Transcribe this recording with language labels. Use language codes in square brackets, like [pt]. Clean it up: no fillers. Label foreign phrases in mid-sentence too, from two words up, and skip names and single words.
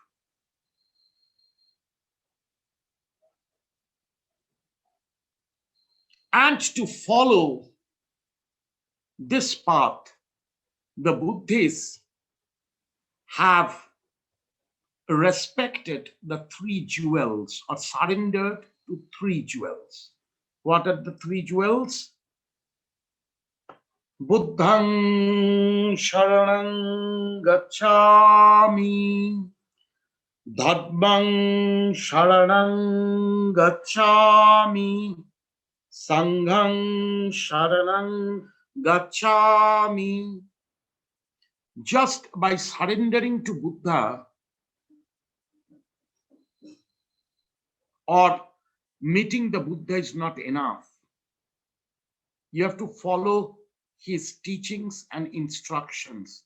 [en] And to follow this path, the Buddhists have respected the three jewels or surrendered to three jewels. What are the three jewels? [pi] Buddhang sharanang gacchami, dhammang sharanang gacchami, sanghang sharanang gacchami. [en] Just by surrendering to Buddha or meeting the Buddha is not enough. You have to follow his teachings and instructions.